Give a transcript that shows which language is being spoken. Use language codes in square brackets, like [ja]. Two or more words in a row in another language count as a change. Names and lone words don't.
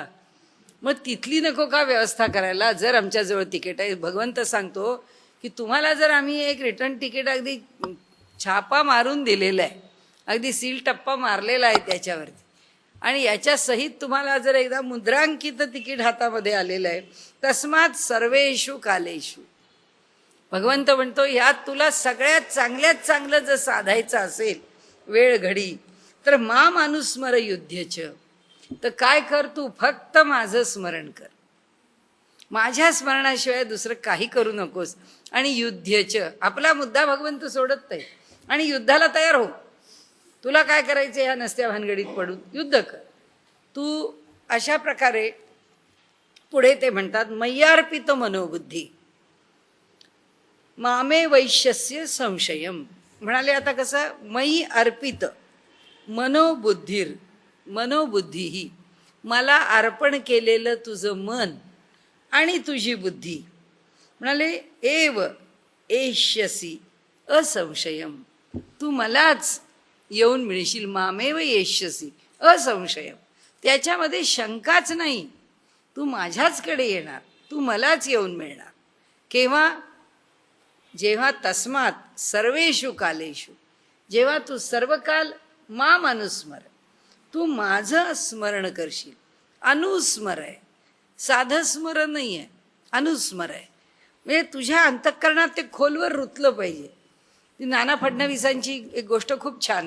[mr] मग तिथली नको का व्यवस्था करायला? जर आमच्याजवळ तिकीट आहे, भगवंत सांगतो की तुम्हाला जर आम्ही एक [en] return ticket [mr] अगदी छापा मारून दिलेला आहे, अगदी सील टप्पा मारलेला आहे त्याच्यावरती, आणि याच्या सहित तुम्हाला जर एकदा मुद्रांकित तिकीट हातामध्ये आलेलं आहे, [sa] तस्मात सर्वेषु कालेषु, [mr] भगवंत म्हणतो यात तुला सगळ्यात चांगल्यात चांगलं जर साधायचं असेल वेळ घडी, तर [sa] माम अनुस्मर युध्यच, [mr] तर काय कर, तू फक्त माझं स्मरण कर, माझ्या स्मरणाशिवाय दुसरं काही करू नकोस. आणि युद्धच, आपला मुद्दा भगवंत सोडत नाही, आणि युद्धाला तयार हो. तुला काय करायचं, ह्या नसत्या भानगडीत पडून युद्ध कर तू. अशा प्रकारे पुढे ते म्हणतात, [sa] मय्यार्पित मनोबुद्धी मामे वैश्यस्य संशयम. [mr] म्हणाले आता कसं, [sa] मयी अर्पित मनोबुद्धीर, [mr] मनोबुद्धी ही, मला अर्पण केलेलं तुझं मन आणि तुझी बुद्धी. [sa] म्हणाले एव एष्यसी असंशयम, [mr] तू मलाच येऊन मिळशील. [sa] मामेव येष्यसी असंशयम, [mr] त्याच्यामध्ये शंकाच नाही, तू माझ्याचकडे येणार, तू मलाच येऊन मिळणार. केव्हा? जेव्हा [sa] तस्मात सर्वेषु कालेषु, [mr] जेव्हा तू सर्व काल [sa] माम अनुस्मर, [mr] तू माझं स्मरण करशील. अनुस्मर आहे, साधं स्मरण नाही आहे, अनुस्मर आहे. म्हणजे तुझ्या अंतःकरणात ते खोलवर रुतलं पाहिजे. ती नाना फडणवीसांची एक गोष्ट खूप छान आहे.